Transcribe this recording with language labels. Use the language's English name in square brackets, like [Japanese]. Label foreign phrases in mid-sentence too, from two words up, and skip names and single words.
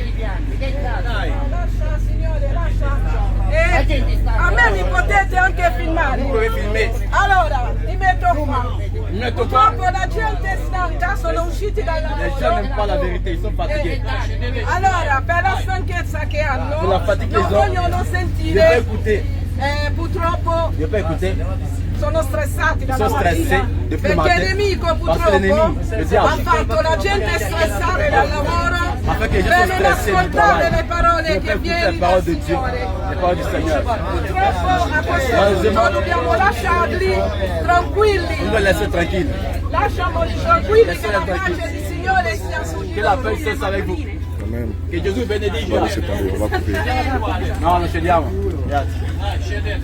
[Italian] Che cazzo? Lascia, signore, lascia. A me mi potete anche filmare. Come filmate? Allora, mi metto qua. Mi metto qua. Purtroppo la gente è stanca, sono usciti dal [French] Les gens n'aiment pas la [Italian] lavoro. [French] vérité, ils sont fatigués. [Italian] Allora, per la stanchezza che hanno, [French] Per la fatica [Italian] non che hanno. vogliono [French] Io peux [Italian] sentire. [French] écouter. [Italian] Purtroppo [French] Io peux écouter. [Italian] sono stressati dalla Sono mattina. [French] stressé depuis le [Italian] Perché [French] matin. [Italian] il nemico [French] Parce que [Italian] purtroppo [French] l'ennemi, le [Italian] ha [French] diable, [Italian] fatto la gente stressare dal lavoro [French] a fait que les gens [Italian] per [French] sont [Italian] non [French] stressés du [Italian] ascoltare [French] travail. [Italian] le parole [French] Ils ne [Italian] che [French] peuvent écouter [Italian] vieni [French] la parole [Italian] dal [French] de Dieu, [Italian] Signore. [French] la parole du Seigneur. [Italian] Purtroppo a questo punto dobbiamo lasciarli tranquilli. [French] On doit laisser tranquille. [Italian] Lasciamoli tranquilli che la pace del Signore sia su di [French] Que la [Italian] loro. [French] paix soit avec vous. [Italian] Amen. Che Gesù benedica. [French] Va laissez tomber, on va couper. [Italian] No, non cediamo. Grazie.